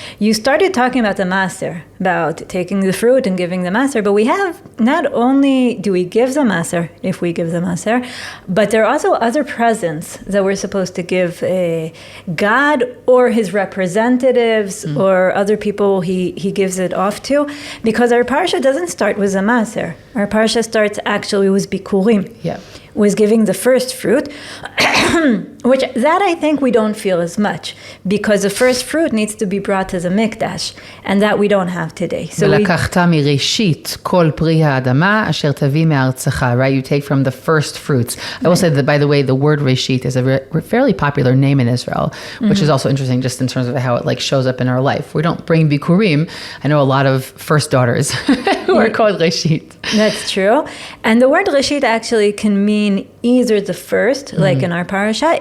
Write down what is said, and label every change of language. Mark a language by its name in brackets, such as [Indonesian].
[English] You started talking about the maaser, about taking the fruit and giving the maaser, but we have, not only do we give the maaser, if we give the maaser, but there are also other presents that we're supposed to give God or his representatives or other people he gives it off to, because our parsha doesn't start with a maaser. Our parsha starts actually with bikurim. Yeah. was giving the first fruit, which that I think we don't feel as much, because the first fruit needs to be brought to the mikdash, and that we don't have today. So [Hebrew] ולקחת מראשית כל פרי האדמה אשר תביא מארצך, right? [English] You take from the first fruits. I will say that, by the way, the word reishit is a fairly popular name in Israel, which is also interesting just in terms of how it like shows up in our life. We don't bring bikurim. I know a lot of first daughters who are called reishit. That's true. And the word reishit actually can mean either the first, like in our parsha.